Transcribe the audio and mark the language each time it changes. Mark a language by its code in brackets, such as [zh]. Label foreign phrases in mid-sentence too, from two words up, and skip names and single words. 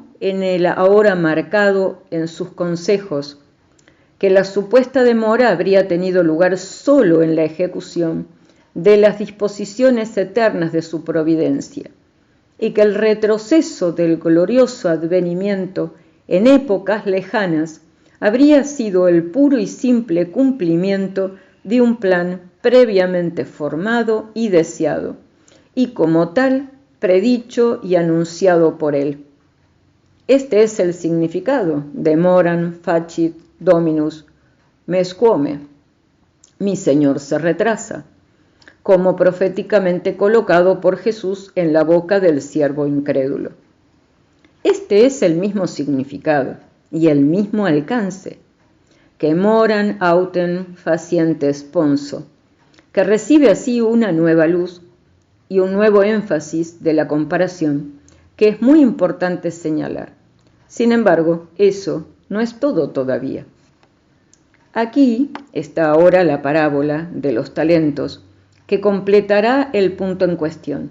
[es] en el ahora marcado en sus consejos, que la supuesta demora habría tenido lugar solo en la ejecución de las disposiciones eternas de su providencia, y que el retroceso del glorioso advenimiento en épocas lejanas habría sido el puro y simple cumplimiento de un plan previamente formado y deseado, y como tal predicho y anunciado por él. Este es el significado de [la] moran facit dominus mesquome, [es] mi Señor se retrasa, como proféticamente colocado por Jesús en la boca del siervo incrédulo. Este es el mismo significado y el mismo alcance que [la] moran autem faciente sponso, [es] que recibe así una nueva luz y un nuevo énfasis de la comparación que es muy importante señalar. Sin embargo, eso no es todo todavía. Aquí está ahora la parábola de los talentos, que completará el punto en cuestión.